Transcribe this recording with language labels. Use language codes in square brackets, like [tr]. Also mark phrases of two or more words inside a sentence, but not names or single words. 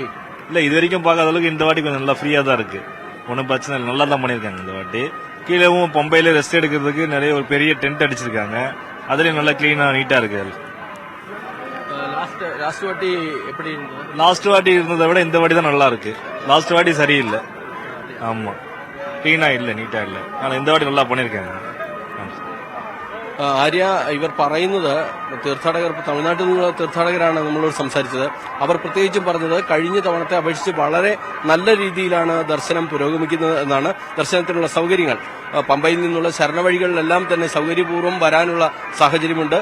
[ta] இல்ல, இது வரைக்கும் பார்க்காத அளவுக்கு இந்த வாட்டி கொஞ்சம் நல்லா ஃப்ரீயா தான் இருக்கு. ஒன்னும் பிரச்சனை இல்லை, நல்லா தான் பண்ணிருக்காங்க இந்த வாட்டி. கீழேவும் பம்பையில ரெஸ்ட் எடுக்கிறதுக்கு நிறைய ஒரு பெரிய டென்ட் அடிச்சிருக்காங்க. அதுலயும் நல்லா கிளீனா நீட்டா இருக்கு. [en] last last [ta] வாட்டி எப்படி இருந்தது? லாஸ்ட் வாட்டி இருந்ததை விட இந்த வாட்டி தான் நல்லா இருக்கு. லாஸ்ட் வாட்டி சரியில்லை. ஆமா, [ml] ക്ലീനാ ഇല്ല, നീറ്റാ ഇല്ല. [ta] ஆனால் இந்த வாட்டி நல்லா பண்ணியிருக்காங்க. [ml] ആര്യ, ഇവർ പറയുന്നത് തീർത്ഥാടകർ തമിഴ്നാട്ടിൽ നിന്നുള്ള തീർത്ഥാടകരാണ് നമ്മളോട് സംസാരിച്ചത്. അവർ പ്രത്യേകിച്ചും പറഞ്ഞത് കഴിഞ്ഞ തവണത്തെ അപേക്ഷിച്ച് വളരെ നല്ല രീതിയിലാണ് ദർശനം പുരോഗമിക്കുന്നത് എന്നാണ്. ദർശനത്തിനുള്ള സൗകര്യങ്ങൾ പമ്പയിൽ നിന്നുള്ള ശരണവഴികളിലെല്ലാം തന്നെ സൗകര്യപൂർവ്വം വരാനുള്ള സാഹചര്യമുണ്ട്.